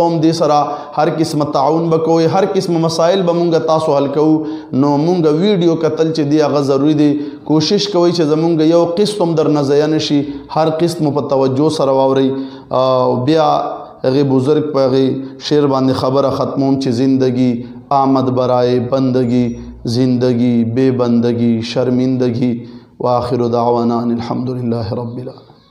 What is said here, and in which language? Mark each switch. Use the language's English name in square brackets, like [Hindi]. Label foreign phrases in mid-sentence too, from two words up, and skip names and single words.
[Pashto] هم دې سره هر قسمه تعاون به کوئ هر قسمه مسایل به مونږ تاسو حل کوو نو مونږ ویډیو کتل چې دی هغه ضروري دی کوشش کوئ چې زمونږ یو قسط هم در نه ضایع نشي هر قسط مو په توجه سره واورئ او بیا هغې بزرگ په هغې شعر باندې خبره ختموم چې [Persian] زندگی آمد برائے بندگی زندگی بے بندگی شرمندگی [Arabic] وآخر دعوانا الحمد لله رب العالمين.